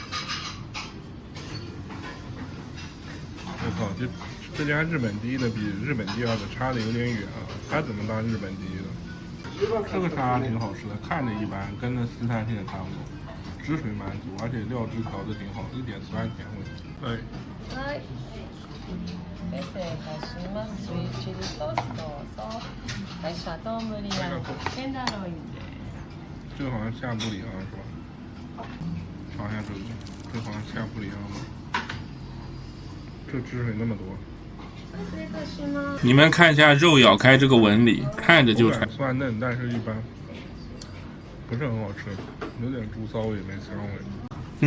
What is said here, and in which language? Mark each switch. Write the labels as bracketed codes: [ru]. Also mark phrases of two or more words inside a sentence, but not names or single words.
[zh] 我靠，这家日本第一的比日本第二的差的有点远啊！他怎么当日本第一的？这个沙拉挺好吃的，看着一般，跟那西餐厅也差不多，汁水蛮足，而且料汁调的挺好，一点酸甜味。对。 [ja] はい。で、正解します。スイートチリソースどうぞ。はい、シャトーブリアンテンダーロインです。 [zh] 这个好像夏布里昂是吧？尝一下这个，这好像夏布里昂的。这汁水那么多。你们看一下肉咬开这个纹理，看着就酸嫩，但是一般，不是很好吃，有点猪骚味，没香味。